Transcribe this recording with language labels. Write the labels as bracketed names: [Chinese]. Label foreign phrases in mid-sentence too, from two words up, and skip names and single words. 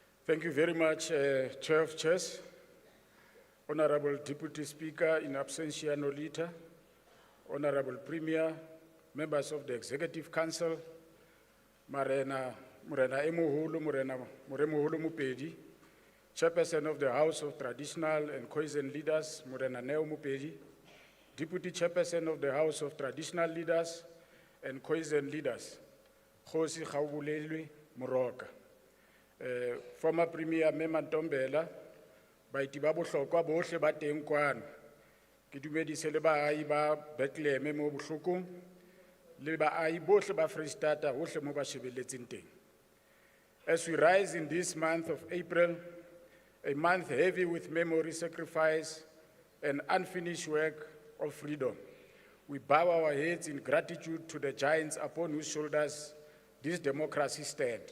[English] Thank you very much, Chair of Chairs, Honorable Deputy Speaker in absentia nolita, Honorable Premier, members of the Executive Council, Murena Emuhulu, Muremuhulu Mupedi, Chairperson of the House of Traditional and Cohesion Leaders, Murena Neo Mupedi, Deputy Chairperson of the House of Traditional Leaders and Cohesion Leaders, Khosi Khawulelwe Moroka. Former Premier [Southern Sotho] Mema Ntombela, baiti ba bohlokwa bohle ba teng kwano. Ke dumedise le baahi ba Bethlehem mo bohlokong, le baahi bohle ba Freistata hohle mo ba shebelletseng teng. [English] As we rise in this month of April, a month heavy with memory, sacrifice, and unfinished work of freedom, we bow our heads in gratitude to the giants upon whose shoulders this democracy stands.